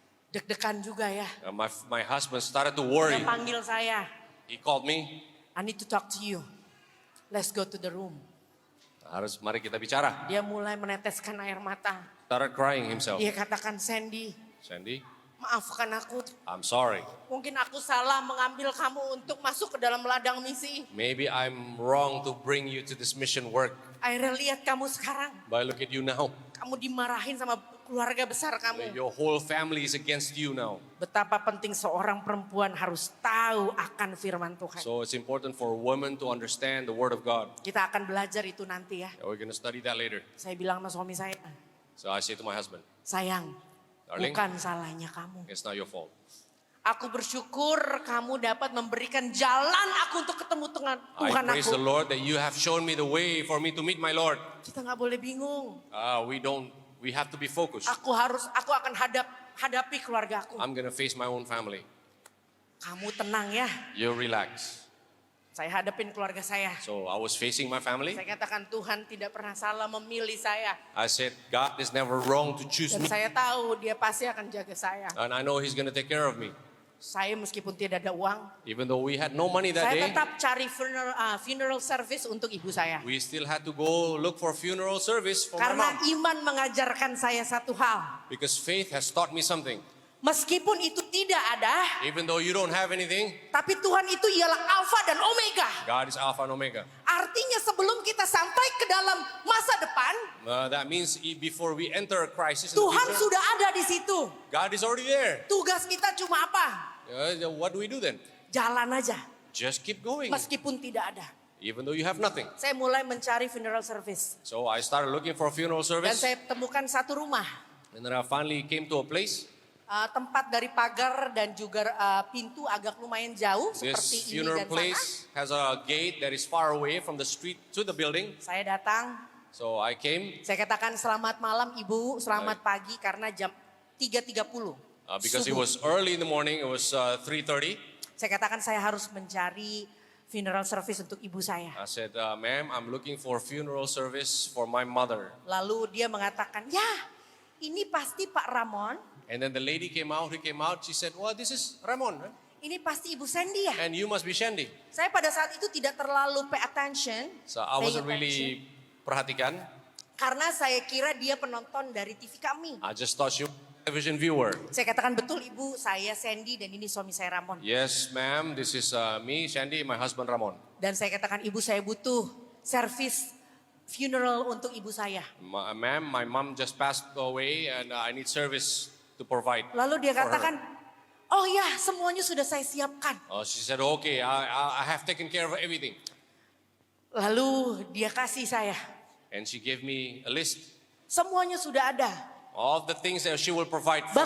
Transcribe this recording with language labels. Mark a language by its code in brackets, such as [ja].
[id] Deg-degan juga ya. [en] My husband started to worry. [id] Dia panggil saya. [en] He called me. I need to talk to you. Let's go to the room. [id] Mari kita bicara. Dia mulai meneteskan air mata. [en] Started crying himself. [id] Dia katakan, Sandy, maafkan aku. [en] I'm sorry. [id] Mungkin aku salah mengambil kamu untuk masuk ke dalam ladang misi. [en] Maybe I'm wrong to bring you to this mission work. [id] Akhirnya lihat kamu sekarang. [en] But look at you now. [id] Kamu dimarahin sama keluarga besar kamu. [en] Your whole family is against you now. [id] Betapa penting seorang perempuan harus tahu akan firman Tuhan. [en] So it's important for women to understand the word of God. [id] Kita akan belajar itu nanti ya. [en] We're going to study that later. [id] Saya bilang sama suami saya, [en] So I say to my husband, [id] sayang, [en] darling, [id] bukan salahnya kamu. [en] it's not your fault. [id] Aku bersyukur kamu dapat memberikan jalan aku untuk ketemu dengan [en] I [id] Tuhan [en] praise [id] aku. [en] the Lord that you have shown me the way for me to meet my Lord. [id] Kita nggak boleh bingung. [en] We have to be focused. [id] Aku akan hadapi keluarga aku. [en] I'm going to face my own family. [id] Kamu tenang ya. [en] You relax. [id] Saya hadapin keluarga saya. [en] So I was facing my family. [id] Saya katakan Tuhan tidak pernah salah memilih saya. [en] I said, God is never wrong to choose [id] Dan saya tahu dia pasti akan jaga saya. [en] And I know He's going to take care of me. [id] Saya meskipun tidak ada uang, [en] Even though we had no money that [id] saya [en] day, [id] tetap cari funeral service untuk ibu saya. [en] we still had to go look for funeral service for my [id] Karena [en] mom. [id] iman mengajarkan saya satu hal. [en] Because faith has taught me something. [id] Meskipun itu tidak ada, [en] Even though you don't have anything, [id] tapi Tuhan itu ialah Alfa dan Omega. [en] God is Alpha and Omega. [id] Artinya sebelum kita sampai ke dalam masa depan, [en] That means before we enter a crisis in the [id] Tuhan [en] future, [id] sudah ada di situ. [en] God is already there. [id] Tugas kita cuma apa? [en] What do we do then? [id] Jalan aja, [en] Just keep going. [id] meskipun tidak ada. [en] Even though you have nothing. [id] Saya mulai mencari funeral service. [en] So I started looking for a funeral [id] Dan [en] service. [id] saya temukan satu rumah. [en] And then I finally came to a place. [id] Tempat dari pagar dan juga pintu agak lumayan jauh. [en] This [id] Seperti ini [en] funeral [id] dan sana. [en] place has a gate that is far away from the street to the building. [id] Saya datang, [en] So I came [id] saya katakan selamat malam ibu, selamat pagi karena jam 3.30. [en] because it [id] subuh. [en] was early in the morning. It was 3:30. [id] Saya katakan saya harus mencari funeral service untuk ibu saya. [en] I said, ma'am, I'm looking for funeral service for my mother. [id] Lalu dia mengatakan, ya ini pasti Pak Ramon, [en] And then the lady came out, she said, well, this is Ramon. Right? [id] ini pasti Ibu Sandy ya. [en] And you must be Shandy. [id] Saya pada saat itu tidak terlalu [en] pay attention. So I wasn't [id] really perhatikan. Karena saya kira dia penonton dari TV kami. [en] I just thought she was a television viewer. [id] Saya katakan betul Ibu, saya Sandy dan ini suami saya Ramon. [en] Yes, ma'am, this is me, Shandy, my husband Ramon. [id] Dan saya katakan Ibu saya butuh service funeral untuk ibu saya. [en] Ma'am, my mom just passed away and I need service to provide. [id] Lalu dia [en] for her. [id] katakan, oh ya semuanya sudah saya siapkan. [en] She said, okay, I have taken care of everything. [id] Lalu dia kasih saya, [en] And she gave me a list [id] semuanya sudah ada. [en] of the things that she will provide for my